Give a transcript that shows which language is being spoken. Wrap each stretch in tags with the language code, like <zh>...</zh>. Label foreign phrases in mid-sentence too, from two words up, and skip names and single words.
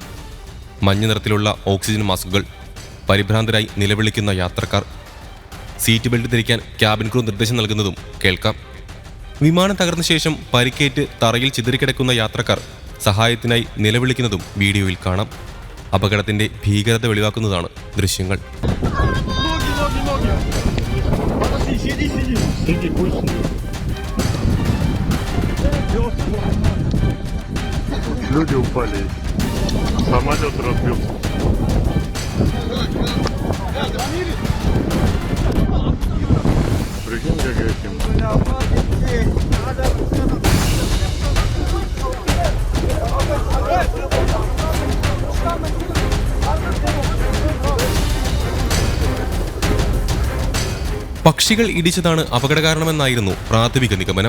<ml>മഞ്ഞ നിറത്തിലുള്ള ഓക്സിജൻ മാസ്കുകൾ, പരിഭ്രാന്തരായി നിലവിളിക്കുന്ന യാത്രക്കാർ, സീറ്റ് ബെൽറ്റ് ധരിക്കാൻ ക്യാബിൻ ക്രൂ നിർദ്ദേശം നൽകുന്നതും കേൾക്കാം. വിമാനം തകർന്ന ശേഷം പരിക്കേറ്റ് തറയിൽ ചിതറിക്കിടക്കുന്ന യാത്രക്കാർ സഹായത്തിനായി നിലവിളിക്കുന്നതും വീഡിയോയിൽ കാണാം. അപകടത്തിന്റെ ഭീകരത വെളിവാക്കുന്നതാണ് ദൃശ്യങ്ങൾ.</ml> <ru>Люди упали. Самолет разбился. Прикинь, как этим.</ru> <ml>പക്ഷികൾ ഇടിച്ചതാണ് അപകട കാരണമെന്നായിരുന്നു പ്രാഥമിക നിഗമനം.</ml>